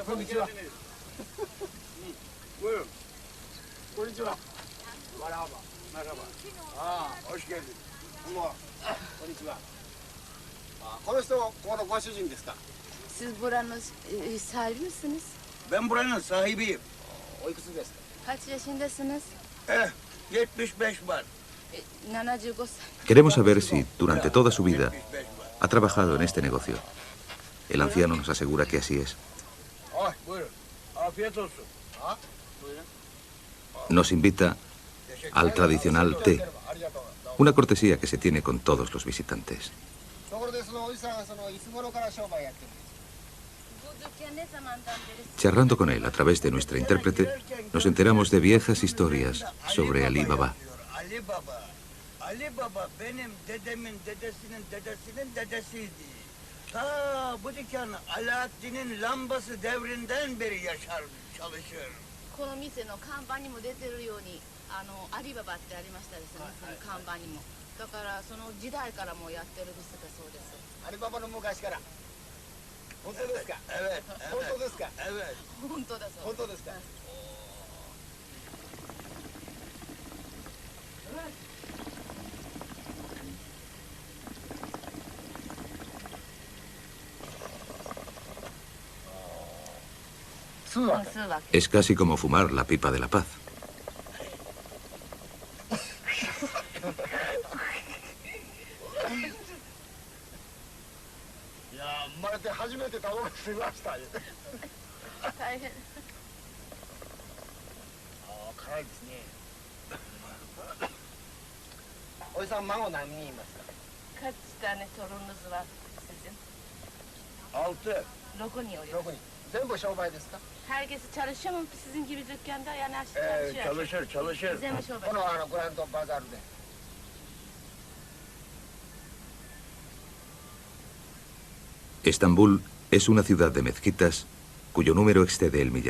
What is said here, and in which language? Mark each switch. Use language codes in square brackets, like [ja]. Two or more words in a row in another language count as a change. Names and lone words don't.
[tr] Siz buranın sahibi misiniz? Ben buranın sahibiyim. Kaç yaşındasınız? 75 var. [ja] 75 歳. [es] Queremos saber si, durante toda su vida, ha trabajado en este negocio. El anciano nos asegura que así es. [tr] Ay, buyurun. Afiyet olsun. Ha? [es] Nos invita al tradicional té, una cortesía que se tiene con todos los visitantes. Charlando con él a través de nuestra intérprete, nos enteramos de viejas historias sobre Ali Baba. [tr] Ali Baba benim dedemin dedesinin dedesinin dedesiydi. Ta bu dükkan Alaaddin'in lambası devrinden beri yaşar, çalışır. [ja] この店の看板にも出てるようにアリババってありましたですね、その看板にも。だからその時代からもうやってる店だそうです。アリババの昔から。本当ですか？Evet. 本当ですか？Evet. 本当だそう。本当ですか？ [es] Es casi como fumar la pipa de la paz. [ja] 生まれて初めてタバコ吸いました。大変。辛いですね。おじさん孫何人いますか？ [tr] Kaç tane torununuz var sizin? 6 [ja] 6 人おります。 6人。全部商売ですか？ [tr] Herkesi çalışıyor mu sizin gibi dükkanda? Yani çalışıyor. Çalışır, çalışır. Size mi şöyle? [ja] このグランドバザールで。 [es] Estambul es una ciudad de mezquitas cuyo número excede el millar.